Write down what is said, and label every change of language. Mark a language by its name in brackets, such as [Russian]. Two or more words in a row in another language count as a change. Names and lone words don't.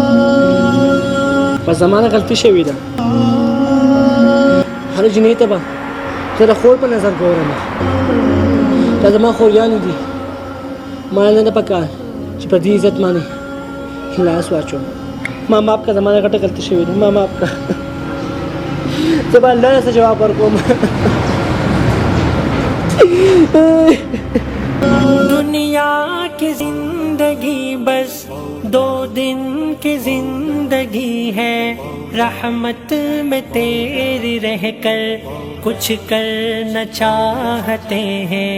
[Pashto] په زمانه غلطي شوې ده، هره جنۍ ته به زه د خور په نظر ګورم. دا زما خوریانې دي، ما نه ده پکار چې په دې عزت باندې لاس واچوم. ما معاف کړه، زما نه غټه غلطي شوې ده، ما معاف کړه. زه به الله څه جواب ورکوم. [Urdu] دنیا کی زندگی بس 2 دن کی زندگی ہے، رحمت میں تیری رہ کر کچھ کر نہ چاہتے ہیں.